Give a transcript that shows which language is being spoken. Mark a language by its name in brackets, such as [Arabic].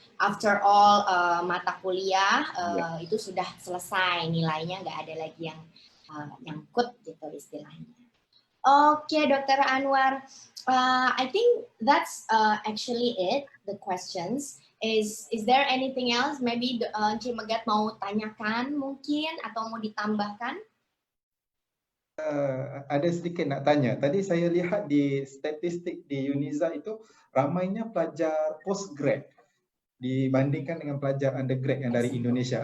[English] After all [Indonesian] mata kuliah itu sudah selesai, nilainya nggak ada lagi yang nyangkut gitu istilahnya. [English] Okay, Dr. Anwar, I think that's actually it, the questions. Is there anything else? [Indonesian] Maybe Encik Megat mau tanyakan mungkin atau mau ditambahkan? [Malay] Ada sedikit nak tanya. Tadi saya lihat di statistik di UNIZA itu ramainya pelajar postgrad dibandingkan dengan pelajar undergrad yang dari Indonesia.